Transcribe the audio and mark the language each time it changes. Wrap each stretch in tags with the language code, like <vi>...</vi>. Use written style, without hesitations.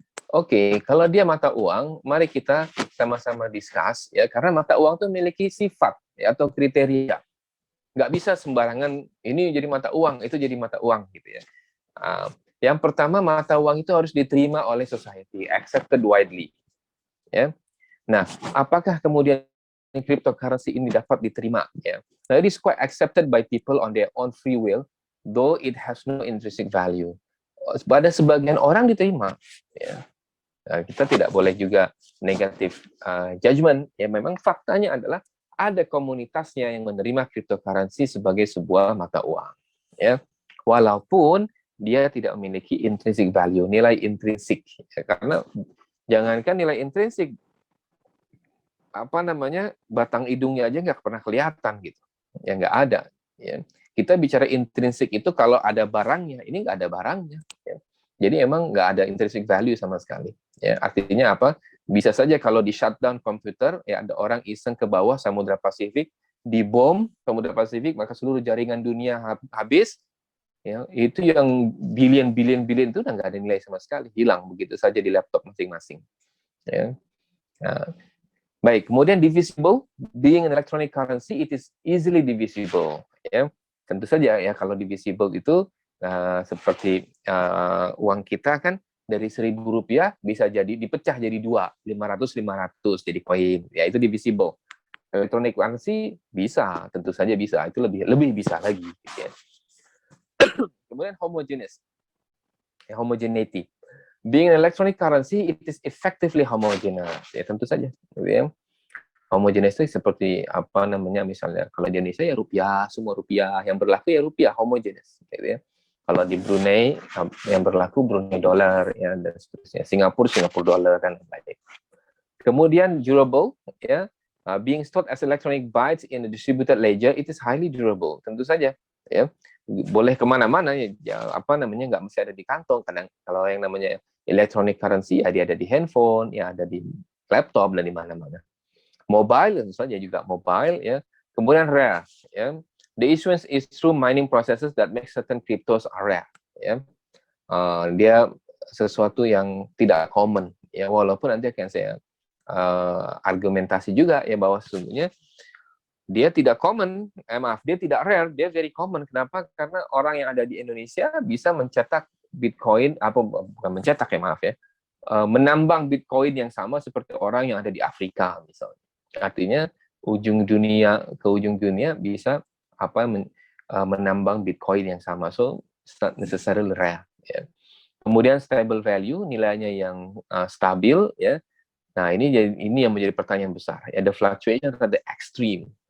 <id>Oke, kalau dia mata uang, mari kita sama-sama discuss, ya, karena mata uang itu memiliki sifat ya, atau kriteria. Nggak bisa sembarangan, ini jadi mata uang, itu jadi mata uang, gitu ya. Yang pertama, mata uang itu harus diterima oleh society,</id> <en>accepted widely.</en> <id>Ya. Nah, apakah kemudian cryptocurrency ini dapat diterima? Ya.</id> <en>Nah, it is quite accepted by people on their own free will, though it has no intrinsic value.</en> <id>Pada sebagian orang diterima. Ya. Nah, kita tidak boleh juga negatif judgment. Ya, memang faktanya adalah ada komunitasnya yang menerima cryptocurrency sebagai sebuah mata uang. Ya. Walaupun dia tidak memiliki intrinsic value, nilai intrinsik. Ya, karena jangankan nilai intrinsik, batang hidungnya aja nggak pernah kelihatan gitu. Ya nggak ada. Ya. Kita bicara intrinsik itu kalau ada barangnya, ini nggak ada barangnya. Ya. Jadi emang nggak ada intrinsic value sama sekali. Ya, artinya apa? Bisa saja kalau di shutdown komputer, ya ada orang iseng ke bawah Samudra Pasifik, dibom Samudra Pasifik, maka seluruh jaringan dunia habis. Ya, itu yang billion itu udah nggak ada nilai sama sekali, hilang begitu saja di laptop masing-masing. Ya. Nah, baik, kemudian divisible,</id> <en>being an electronic currency, it is easily divisible.</en> <id>Ya, tentu saja ya kalau divisible itu seperti uang kita kan dari Rp1.000 bisa jadi dipecah jadi 2, 500 jadi koin, ya itu divisible. Electronic currency bisa, tentu saja bisa, itu lebih bisa lagi. Ya. Kemudian homogeneous, ya, homogeneity.</id> <en>Being an electronic currency, it is effectively homogeneous.</en> <id>Ya tentu saja. Ya. Homogeneous itu seperti misalnya kalau di Indonesia ya rupiah, semua rupiah, yang berlaku ya rupiah, homogeneous. Gitu ya. Kalau di Brunei yang berlaku Brunei dollar, ya, dan seterusnya. Singapura dollar kan baik. Kemudian durable, ya,</id> <en>being stored as electronic bytes in a distributed ledger, it is highly durable.</en> <id>Tentu saja, ya. Boleh kemana-mana ya, nggak mesti ada di kantong. Kadang kalau yang namanya electronic currency ya dia ada di handphone, ya ada di laptop dan di mana-mana. Mobile tentu saja juga mobile ya. Kemudian rare ya.</id> <en>The issuance is through mining processes that make certain cryptos are rare ya.</en> <id>Dia sesuatu yang tidak common ya, walaupun nanti akan saya argumentasi juga ya bahwa sesungguhnya dia tidak common, dia tidak rare, dia</id> <en>very common.</en> <id>Kenapa? Karena orang yang ada di Indonesia bisa mencetak Bitcoin, bukan mencetak ya, menambang Bitcoin yang sama seperti orang yang ada di Afrika misalnya. Artinya ujung dunia ke ujung dunia bisa menambang Bitcoin yang sama.</id> <en>So it's not necessarily rare.</en> <id>Ya. Kemudian stable value, nilainya yang stabil ya. Nah, ini yang menjadi pertanyaan besar.</id> <en>Ya, the fluctuation are the extreme.</en>